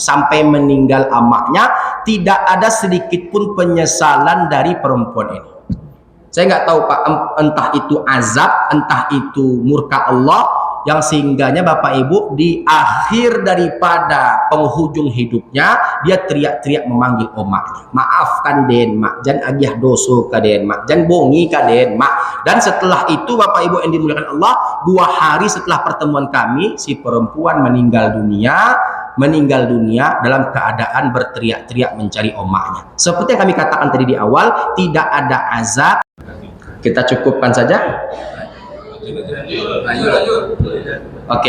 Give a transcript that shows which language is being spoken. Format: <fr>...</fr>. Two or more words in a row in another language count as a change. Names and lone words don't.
<id>Sampai meninggal amaknya, tidak ada sedikit pun penyesalan dari perempuan ini. Saya nggak tahu Pak, entah itu azab, entah itu murka Allah, yang sehingganya Bapak Ibu di akhir daripada penghujung hidupnya, dia teriak-teriak memanggil omaknya,</id> <min>maafkan den mak, jan agiah doso ka den mak, jan bongi ka den mak.</min> <id>Dan setelah itu Bapak Ibu yang dimuliakan Allah, 2 hari setelah pertemuan kami, si perempuan meninggal dunia. meninggal dunia dalam keadaan berteriak-teriak mencari omaknya. Seperti yang kami katakan tadi di awal, tidak ada azab. Kita cukupkan saja. Oke.</id>